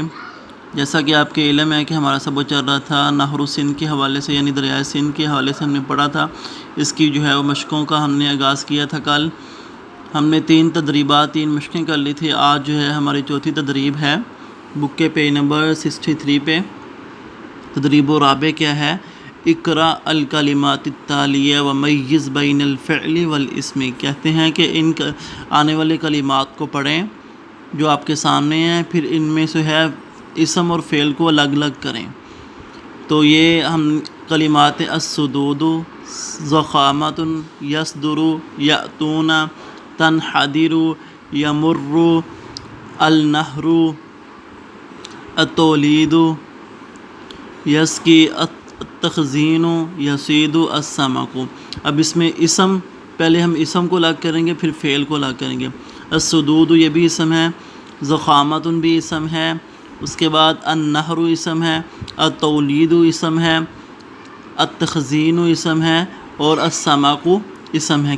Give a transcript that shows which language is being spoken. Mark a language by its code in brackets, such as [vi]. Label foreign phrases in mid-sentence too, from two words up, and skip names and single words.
[ur] جیسا کہ آپ کے علم ہے کہ ہمارا سبق چل رہا تھا نہر سندھ کے حوالے سے، یعنی دریائے سندھ کے حوالے سے ہم نے پڑھا تھا۔ اس کی جو ہے وہ مشقوں کا ہم نے آغاز کیا تھا۔ کل ہم نے 3 تدریبات 3 مشقیں کر لی تھی۔ آج جو ہے ہماری چوتھی تدریب ہے، بک کے پیج نمبر 63 پہ۔ [ar] تدریب رابع [ur] کیا ہے؟ [ar] اقرا الکلمات التالیہ ومیز بین الفعل والاسم۔ [ur] کہتے ہیں کہ ان آنے والے کلمات کو پڑھیں جو آپ کے سامنے ہیں، پھر ان میں سے ہے اسم اور فعل کو الگ الگ کریں۔ تو یہ ہم [ar] کلمات السدود، ضخامۃ، یصدر، یأتون، تنحدر، یمر، النہر، التولید، یسقی، التخزین، یصید، السمک۔ [ur] اب اس میں اسم، پہلے ہم اسم کو الگ کریں گے، پھر فعل کو الگ کریں گے۔ السدود یہ بھی اسم ہے، ضخامۃ بھی اسم ہے، اس کے بعد النہر اسم ہے، التولید اسم ہے، التخزین اسم ہے، اور السمک اسم ہے۔